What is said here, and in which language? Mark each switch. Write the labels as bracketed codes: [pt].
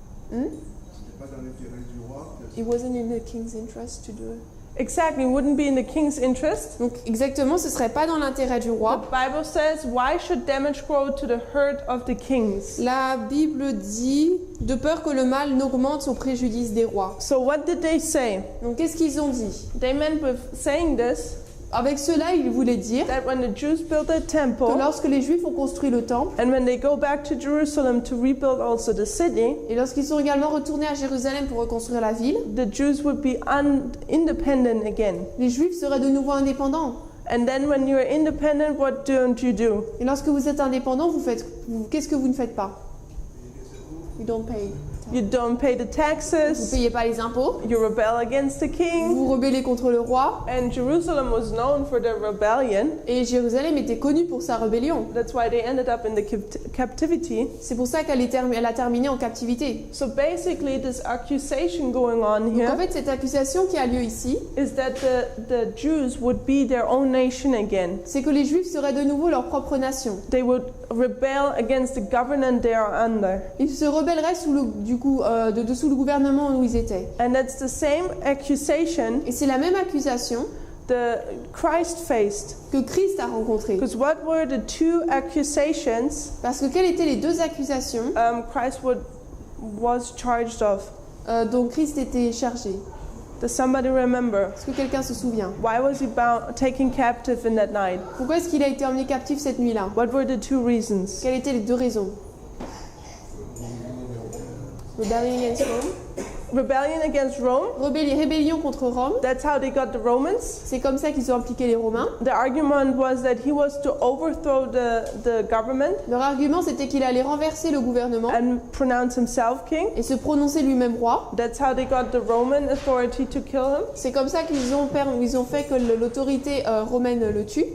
[fr] C'était pas dans l'intérêt du roi. [en] It wasn't in the king's interest to do it. Exactly, it wouldn't be in the king's interest. [fr] Donc exactement, ce serait pas dans l'intérêt du [en] The [fr] roi. [en] Bible says, "Why should damage grow to the hurt of the kings?" [fr] La Bible dit de peur que le mal n'augmente au préjudice des rois. [en] So what did they say? [fr] Donc qu'est-ce qu'ils ont dit? [en] They meant with saying this [fr] Avec cela, ils voulaient dire [en] that when the Jews built their [fr] que [en] temple [fr] lorsque les Juifs ont construit le temple, [en] and when they go back to Jerusalem to rebuild also the city, [fr] et lorsqu'ils sont également retournés à Jérusalem pour reconstruire la ville, [en] the Jews would be independent again. [fr] les Juifs seraient de nouveau indépendants. [en] And then when you're independent, what don't you do? [fr] Et lorsque vous êtes indépendant, qu'est-ce que vous ne faites pas? [en] You don't pay You don't pay the [fr] Vous [en] taxes. [fr] payez pas les impôts. [en] You rebel against the king. [fr] Vous rebellez contre le roi. [en] And Jerusalem was known for their rebellion. [fr] Et Jérusalem était connue pour sa rébellion. [en] That's why they ended up in the captivity. [fr] C'est pour ça elle a terminé en captivité. [en] So basically, this accusation going on [fr] Donc en [en] here [fr] fait, cette accusation qui a lieu ici, [en] is that the Jews would be their own nation again. [fr] c'est que les Juifs seraient de nouveau leur propre nation. [en] They would rebel against the government they are under. [fr] Ils se rebelleraient sous le gouvernement où ils étaient. [en] And that's the same accusation [fr] Et c'est la même accusation [en] the Christ faced. [fr] que Christ a rencontrée. [en] Because what were the two accusations [fr] Parce que quelles étaient les deux accusations [en] Christ was charged of? [fr] dont Christ était chargé? [en] Does somebody remember? [fr] Est-ce que quelqu'un se souvient? [en] Why was he taken captive in that night? [fr] Pourquoi est-ce qu'il a été emmené captif cette nuit-là? [en] What were the two reasons? [fr] Quelles étaient les deux raisons? [en] Rebellion against Rome. Rebellion against Rome. [fr] Rébellion contre Rome. [en] That's how they got the Romans. [fr] C'est comme ça qu'ils ont impliqué les Romains. [en] The argument was that he was to overthrow the government [fr] Leur argument, c'était qu'il allait renverser le gouvernement [en] and pronounce himself king. [fr] et se prononcer lui-même roi. [en] That's how they got the Roman authority to kill him. [fr] C'est comme ça qu'ils ont fait que l'autorité romaine le tue.